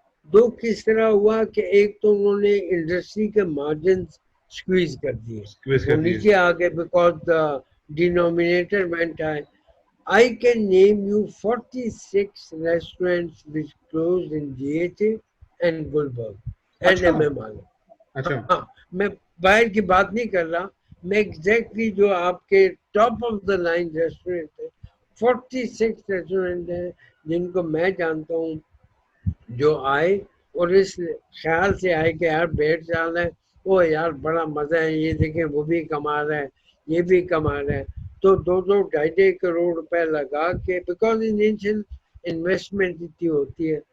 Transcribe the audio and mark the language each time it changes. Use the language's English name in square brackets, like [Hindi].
[Urdu] دکھ کس طرح ہوا کہ ایک تو انہوں نے انڈسٹری کے مارجن سکویز کر دیے, وہ نیچے آ گئے [English] Because the denominator went high. I can name you 46 restaurants which closed in GHA and Gulberg and MMR. [Urdu] میں باہر کی بات نہیں کر رہا, میں ایگزیکٹلی جو آپ کے [English] top of the line restaurant [Urdu] ہے, 46 ریسٹورینٹ ہیں جن کو میں جانتا ہوں جو آئے اور اس خیال سے آئے کہ یار بیٹھ جانا ہے, او یار بڑا مزہ ہے, یہ دیکھیں وہ بھی کما رہا ہے, یہ بھی کما رہا ہے, تو 2-2 کروڑ لگا کے, [English] because initial investment [Urdu] اتنی ہوتی ہے,